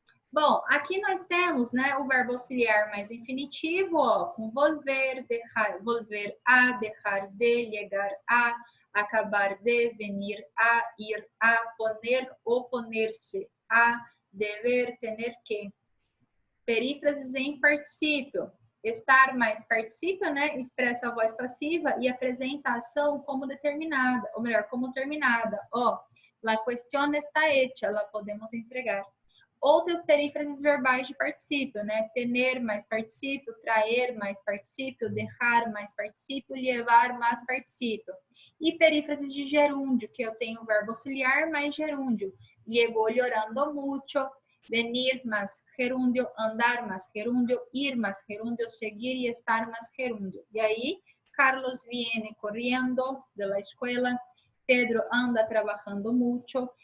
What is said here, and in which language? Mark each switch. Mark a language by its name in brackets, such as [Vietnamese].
[Portuguese] Bom, aqui nós temos, né, o verbo auxiliar mais infinitivo, ó, com volver, dejar, volver a, dejar de, llegar a, acabar de, venir a, ir a, poner ou poner-se a, dever, tener que. Perífrases em particípio. Estar mais particípio, né, expressa a voz passiva e apresenta a ação como determinada, ou melhor, como terminada. [Spanish] Ó, la cuestión está hecha, la podemos entregar. [Portuguese] Outras perífrases verbais de particípio, né? Tener mais particípio, traer mais particípio, dejar mais particípio, levar mais particípio. E perífrases de gerúndio, que eu tenho o verbo auxiliar mais gerúndio. [Spanish] Llegó llorando mucho, venir más gerúndio, andar más gerúndio, ir más gerúndio, seguir y estar más gerúndio. [Portuguese] E aí, [Spanish] Carlos viene corriendo de la escuela, Pedro anda trabajando mucho.